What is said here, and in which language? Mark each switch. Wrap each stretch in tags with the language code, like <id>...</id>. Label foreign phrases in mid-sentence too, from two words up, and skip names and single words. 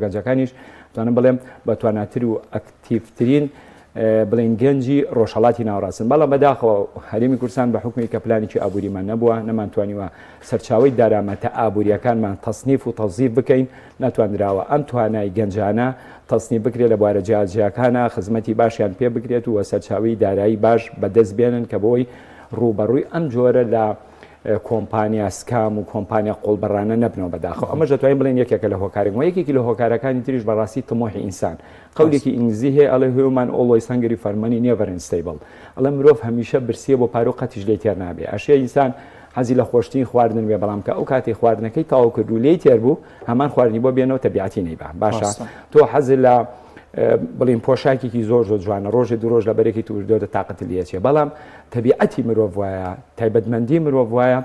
<ckb>گەنجەکانیش توانم بڵێم بە تواناتر و ئەکتیڤترین بڵین گەنجی ڕۆژهەڵاتی ناوڕاستن بەڵام بەداخەوە هەرێمی کوردستان بە حکمی کە پلانێکی ئابووریمان نەبووە نەمانتوانیوە سەرچاوی دارامەتە ئابوووریەکانمان تەصنیف و تەوزیف بکەین ناتوانراوە ئەم توانای گەنجانە تەصنیف بکرێت لە بوارە جیاجیەکانە خزمەتی باشیان پێ بکرێت و سەرچاوی دارایی باش بەدەست بێنن کە بۆی ڕوبەڕووی ئەم جۆرە لە کۆمپانیا سکام و کۆمپانیا قۆڵبەرانە نەبنەوە بەداخەوە ئەمە دەتوانین بڵێن یەکێکە لە هۆکارێکەوە یەکێکی لە هۆکارەکانی تریش بەڕاستی تمۆحی ئینسان قەولێکی ئینگلیزی هەیە ئەڵێ</ckb> <en>human always hungry for money never unstable</en> <ckb>ئەڵێ مرۆڤ هەمیشە برسیە بۆ پارۆ قەتیش لێ تێر نابێ ئەشێ ئینسان حەزی لە خۆشتین خواردن بێ بەڵام کە ئەو کاتی خواردنەکەی تاو کرد و لێی تێر بوو هەمان خواردنی بۆ بێنەوە تەبیعەتی نەیبا باشە تۆ حەزی لە بڵین پۆشاکێکی زۆر جوانە ڕۆژێ دوو ڕۆژ لە بەرێکی توردۆ تااقەت لێچێ بەڵام تەبیعەتی مرۆڤ وایە تایبەتمەندی مرۆڤ وایە</ckb>